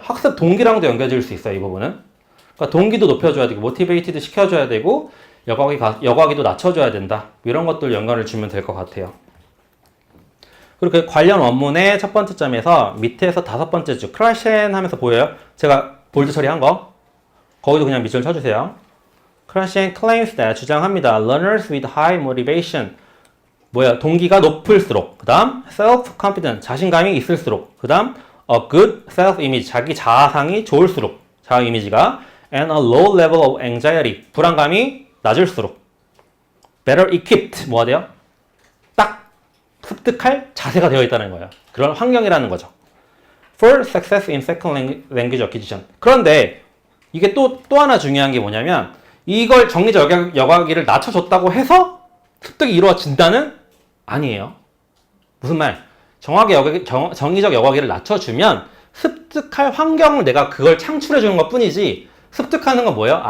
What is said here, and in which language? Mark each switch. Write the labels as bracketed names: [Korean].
[Korean] 학습 동기랑도 연결 지을 수 있어요, 이 부분은. 그러니까 동기도 높여줘야 되고, 모티베이티드 시켜줘야 되고, 여과기도 낮춰줘야 된다. 이런 것들 연결을 주면 될 것 같아요. 그리고 그 관련 원문의 첫 번째 점에서 밑에서 다섯 번째 줄, 크라셴 하면서 보여요? 제가 볼드 처리한 거. 거기도 그냥 밑줄 쳐주세요. [English] 크라셴 claims that [Korean] 주장합니다. [English] Learners with high motivation. [Korean] 동기가 높을수록. 그 다음, [English] self-confident. [Korean] 자신감이 있을수록. 그 다음, [English] a good self-image. [Korean] 자기 자아상이 좋을수록. 자아 이미지가. [English] And a low level of anxiety. [Korean] 불안감이 낮을수록. [English] better equipped. [Korean] 뭐가 돼요? 딱 습득할 자세가 되어 있다는 거예요. 그런 환경이라는 거죠. [English] For success in second language acquisition. [Korean] 그런데 이게 또 하나 중요한 게 뭐냐면 이걸 정의적 여과기를 낮춰줬다고 해서 습득이 이루어진다는 아니에요. 무슨 말? 정의적 여과기를 낮춰주면 습득할 환경을 내가 그걸 창출해주는 것 뿐이지 습득하는 건 뭐예요?